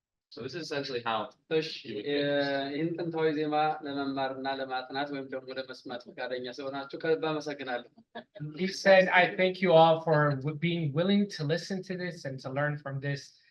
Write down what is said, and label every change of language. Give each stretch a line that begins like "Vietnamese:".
English: So this is essentially how you would
Amharic: ይህን ጥንታዊ ዜማ ለመማርና ለማጥናት ወይም ደግሞ ለመስማት ፈቃደኛ ስለሆናችሁ ከልብ አመሰግናለሁ።
English: He said, I thank you all for being willing to listen to this and to learn from this.